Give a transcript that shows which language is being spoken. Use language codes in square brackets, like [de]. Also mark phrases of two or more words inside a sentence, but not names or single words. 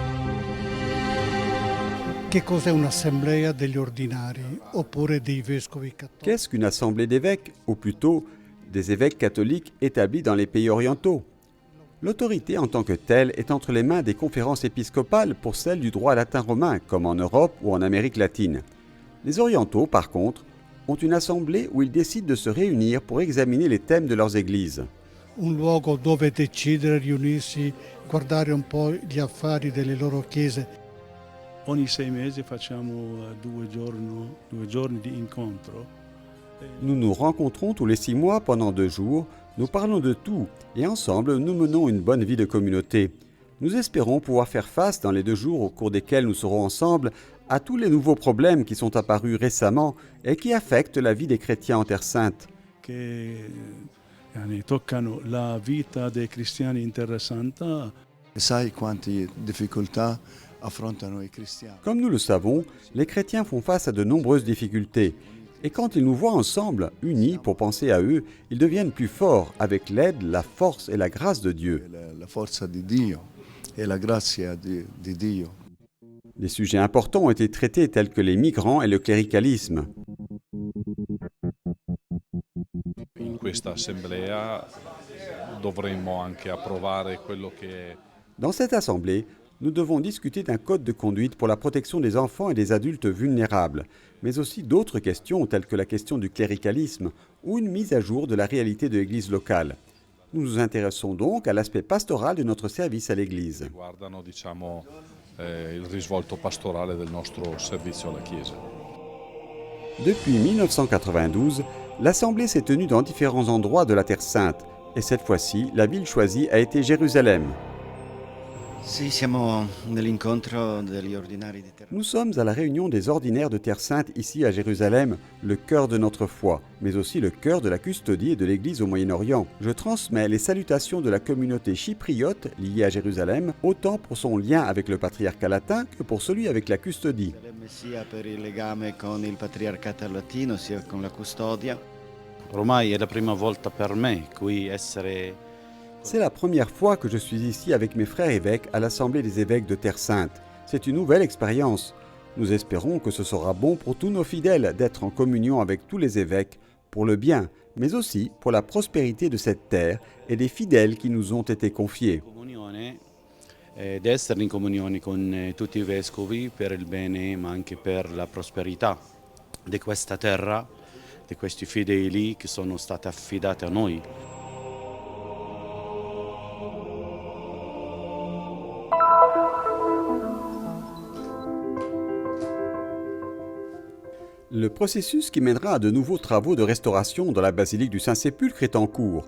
[fr] Qu'est-ce qu'une assemblée d'évêques, ou plutôt des évêques catholiques établis dans les pays orientaux? L'autorité en tant que telle est entre les mains des conférences épiscopales pour celle du droit latin romain, comme en Europe ou en Amérique latine. Les orientaux, par contre, ont une assemblée où ils décident de se réunir pour examiner les thèmes de leurs églises. [it] Un luogo dove decidere, riunirsi, guardare un po' gli affari delle loro chiese. Ogni 6 mesi facciamo 2 giorni di incontro. [fr] Nous nous rencontrons tous les 6 mois pendant 2 jours, nous parlons de tout et ensemble nous menons une bonne vie de communauté. Nous espérons pouvoir faire face dans les 2 jours au cours desquels nous serons ensemble à tous les nouveaux problèmes qui sont apparus récemment et qui affectent la vie des chrétiens en Terre Sainte. [it] Toccano la vita dei cristiani in Terra Santa. Sai quante difficoltà affrontano i cristiani. [fr] Comme nous le savons, les chrétiens font face à de nombreuses difficultés. Et quand ils nous voient ensemble, unis pour penser à eux, ils deviennent plus forts avec l'aide, la force et la grâce de Dieu. [it] La forza di Dio e la grazia di Dio. [fr] Des sujets importants ont été traités tels que les migrants et le cléricalisme. [it] In questa assemblea dovremmo anche approvare quello che è. [fr] Dans cette assemblée, nous devons discuter d'un code de conduite pour la protection des enfants et des adultes vulnérables, mais aussi d'autres questions telles que la question du cléricalisme ou une mise à jour de la réalité de l'Église locale. Nous nous intéressons donc à l'aspect pastoral de notre service à l'Église. [it] Riguardano, il risvolto pastorale del nostro servizio alla Chiesa. [fr] Depuis 1992, l'Assemblée s'est tenue dans différents endroits de la Terre Sainte, et cette fois-ci, la ville choisie a été Jérusalem. Nous sommes à la réunion des ordinaires de Terre Sainte ici à Jérusalem, le cœur de notre foi, mais aussi le cœur de la custodie et de l'Église au Moyen-Orient. Je transmets les salutations de la communauté chypriote liée à Jérusalem, autant pour son lien avec le patriarcat latin que pour celui avec la custodie. [it] Ormai è la prima volta per me qui essere. [fr] C'est la première fois que je suis ici avec mes frères évêques à l'Assemblée des évêques de Terre Sainte. C'est une nouvelle expérience. Nous espérons que ce sera bon pour tous nos fidèles d'être en communion avec tous les évêques, pour le bien, mais aussi pour la prospérité de cette terre et des fidèles qui nous ont été confiés. [it] ed essere in comunione con tutti i vescovi per il bene ma anche per la prosperità di questa terra, di questi fedeli che sono stati affidati a noi. [fr] Le processus qui mènera à de nouveaux travaux de restauration dans la basilique du Saint-Sépulcre est en cours.